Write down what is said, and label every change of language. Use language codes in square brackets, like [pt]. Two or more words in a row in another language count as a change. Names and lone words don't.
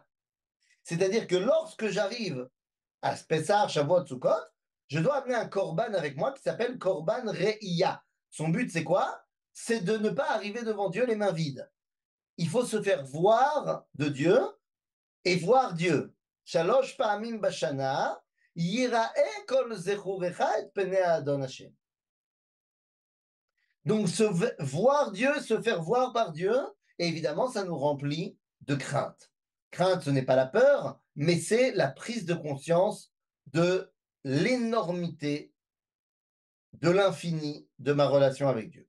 [fr] C'est-à-dire que lorsque j'arrive à Pessah, Shavuot, Sukkot, je dois amener un korban avec moi qui s'appelle [he] קרבן ראייה. [fr] Son but, c'est quoi? C'est de ne pas arriver devant Dieu les mains vides. Il faut se faire voir de Dieu et voir Dieu. [he] שלש פעמים בשנה יראה כל זכורך את פני האדון השם. [fr] Donc, voir Dieu, se faire voir par Dieu, et évidemment, ça nous remplit de crainte. Crainte, ce n'est pas la peur, mais c'est la prise de conscience de l'énormité, de l'infini de ma relation avec Dieu.